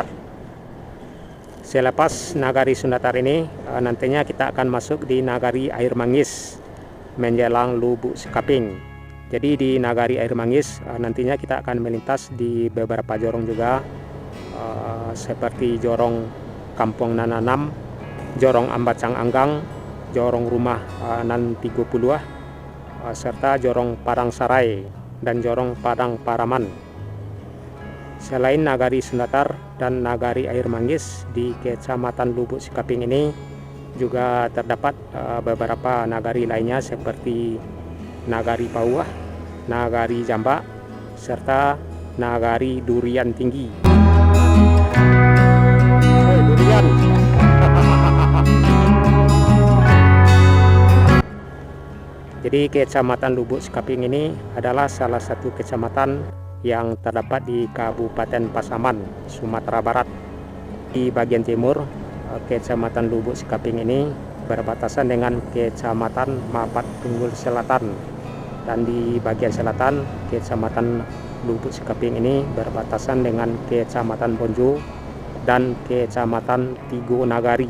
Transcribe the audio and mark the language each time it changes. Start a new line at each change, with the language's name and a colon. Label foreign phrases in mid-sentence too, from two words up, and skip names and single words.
Indonesian: Selepas Nagari Sundatar ini, nantinya kita akan masuk di Nagari Air Manggis menjelang Lubuk Sikaping. Jadi di Nagari Air Manggis nantinya kita akan melintas di beberapa jorong juga, seperti jorong Kampung Nananam, jorong Ambacang Anggang, jorong Rumah Nan 30, serta jorong Padang Sarai dan jorong Padang Paraman. Selain Nagari Sundatar dan Nagari Air Manggis, di Kecamatan Lubuk Sikaping ini juga terdapat beberapa nagari lainnya seperti Nagari Pauah, Nagari Jambak, serta Nagari Durian Tinggi. Durian. Jadi Kecamatan Lubuk Sikaping ini adalah salah satu kecamatan yang terdapat di Kabupaten Pasaman, Sumatera Barat. Di bagian timur, Kecamatan Lubuk Sikaping ini berbatasan dengan Kecamatan Mapat Tunggul Selatan, dan di bagian selatan Kecamatan Lubuk Sikaping ini berbatasan dengan Kecamatan Bonjo dan Kecamatan Tigo Nagari.